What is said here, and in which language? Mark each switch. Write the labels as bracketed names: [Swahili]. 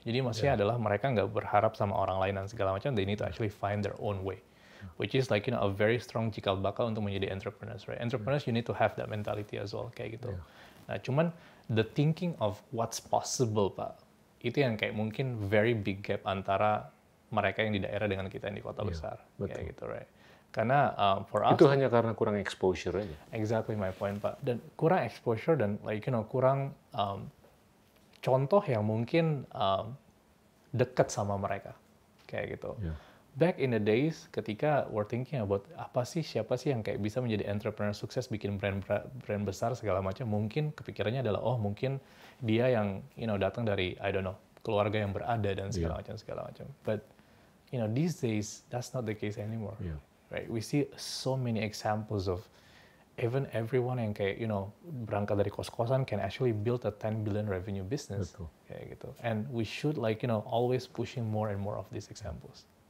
[Indonesian] Jadi maksudnya adalah mereka nggak berharap sama orang lain dan segala macam. [English] They need to actually find their own way, which is like a very strong [Indonesian] cikal bakal untuk menjadi [English] entrepreneurs, right? Entrepreneurs you need to have that mentality as well [Indonesian] kayak gitu. Nah cuman [English] the thinking of what's possible [Indonesian] Pak, itu yang kayak mungkin [English] very big gap [Indonesian] antara mereka yang di daerah dengan kita yang di kota besar kayak gitu, right? Karena [English] for us [Indonesian] itu hanya karena kurang exposure aja. [English] Exactly my point [Indonesian] Pak. Dan kurang exposure dan like kurang contoh yang mungkin dekat sama mereka kayak gitu. [English] Back in the days [Indonesian] ketika [English] we're thinking about [Indonesian] siapa sih yang kayak bisa menjadi entrepreneur sukses bikin brand besar segala macam, mungkin kepikirannya adalah mungkin dia yang datang dari [English] I don't know [Indonesian] keluarga yang berada dan segala macam. [English] But these days that's not the case anymore. Right? We see so many examples of even everyone [Indonesian] yang kayak berangkat dari kos-kosan [English] can actually build a 10 billion revenue business [Indonesian] kayak gitu. [English] And we should like always pushing more and more of these examples.